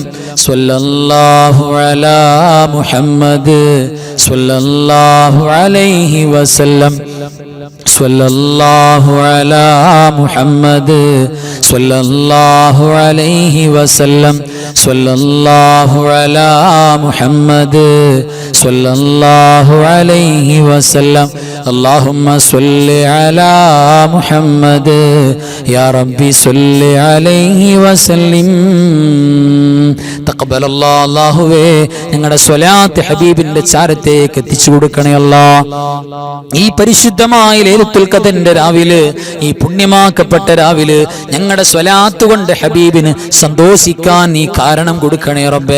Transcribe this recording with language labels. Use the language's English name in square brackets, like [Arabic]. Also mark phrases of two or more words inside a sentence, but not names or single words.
[Arabic] صلى الله على محمد صلى الله عليه وسلم صلى الله على محمد صلى الله عليه وسلم صلى الله على محمد صلى الله عليه وسلم اللهم صل على محمد يا ربي صل عليه وسلم [Malayalam] തഖബ്ബൽ അല്ലാഹുവേ ഞങ്ങളുടെ സ്വലാത്ത് ഹബീബിന്റെ ചാരത്തേക്ക് എത്തിച്ചു കൊടുക്കണേ അല്ലാഹ്. ഈ പരിശുദ്ധമായ ലൈലത്തുൽ ഖദറിന്റെ രാവിലെ, ഈ പുണ്യമാക്കപ്പെട്ട രാവിലെ ഞങ്ങളുടെ സ്വലാത്ത് കൊണ്ട് ഹബീബിന് സന്തോഷിക്കാൻ നീ കാരണം കൊടുക്കണേ റബ്ബേ.